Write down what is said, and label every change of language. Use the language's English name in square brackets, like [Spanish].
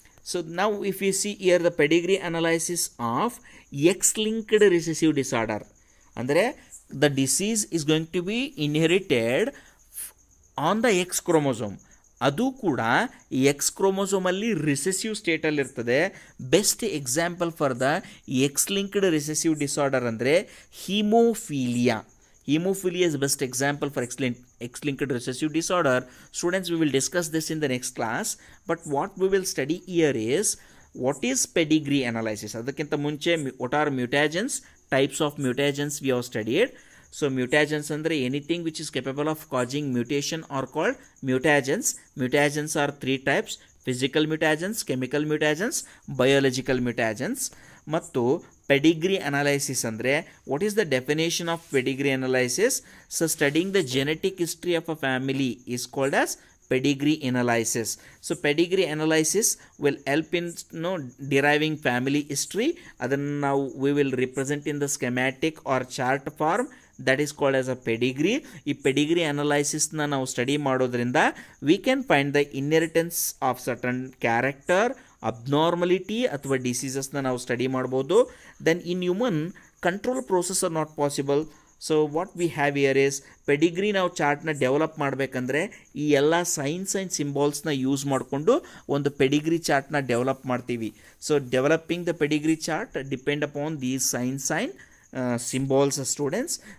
[English] So now if you see here the pedigree analysis of X-linked recessive disorder, ಅಂದರೆ the disease is going to be inherited on the X chromosome. [Kannada] ಅದು ಕೂಡ X ಕ್ರೋಮೋಸೋಮಲ್ಲಿ recessive ಸ್ಟೇಟಲ್ಲಿ ಇರ್ತದೆ. [English] Best example for the X linked recessive disorder ಅಂದರೆ haemophilia. Hemophilia is the best example for X-linked recessive disorder. Students, we will discuss this in the next class. But what we will study here is what is pedigree analysis. [Kannada] ಅದಕ್ಕಿಂತ ಮುಂಚೆ [English] what are mutagens, types of mutagens we have studied. So mutagens ಅಂದರೆ anything which is capable of causing mutation are called mutagens. Mutagens are three types: physical mutagens, chemical mutagens, biological mutagens. ಮತ್ತು pedigree analysis ಅಂದರೆ what is the definition of pedigree analysis? So studying the genetic history of a family is called as pedigree analysis. So pedigree analysis will help in deriving family history. [Kannada] ಅದನ್ನು ನಾವು [English] we will represent in the schematic or chart form. That is called as a pedigree. ಈ pedigree analysis ನ [Kannada] ನಾವು study ಮಾಡೋದ್ರಿಂದ [English] we can find the inheritance of certain character, abnormality ಅಥವಾ ಡಿಸೀಸಸ್ನ ನಾವು ಸ್ಟಡಿ ಮಾಡ್ಬೋದು. Then in human control process are not possible. So what we have here is [Kannada] Pedigree ನಾವು ಚಾರ್ಟ್ನ develop ಮಾಡಬೇಕಂದ್ರೆ ಈ ಎಲ್ಲ ಸೈನ್ಸ್ ಆ್ಯಂಡ್ ಸಿಂಬಾಲ್ಸ್ನ ಯೂಸ್ ಮಾಡಿಕೊಂಡು ಒಂದು ಪೆಡಿಗ್ರಿ ಚಾರ್ಟ್ನ ಡೆವಲಪ್ ಮಾಡ್ತೀವಿ. [English] So developing the pedigree chart depend upon these signs and symbols, students.